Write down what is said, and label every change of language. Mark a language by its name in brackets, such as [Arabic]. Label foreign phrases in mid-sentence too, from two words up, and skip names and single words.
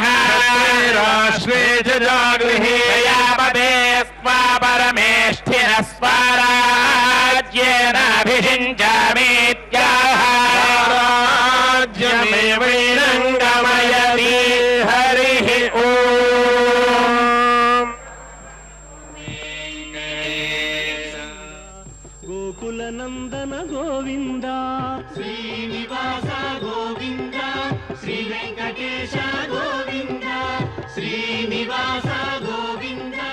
[Sanskrit] राष्ट्रे च जागृहे प्रजापते स्वा परमेष्ठिनः स्वाराज्येनाभिषिञ्चामीत्याह राज्यमेवैरङ्गमयति हरिः ॐ గోకులనందన గోవింద శ్రీనివాస గోవింద శ్రీ వెంకటేశ గోవింద శ్రీనివాస గోవింద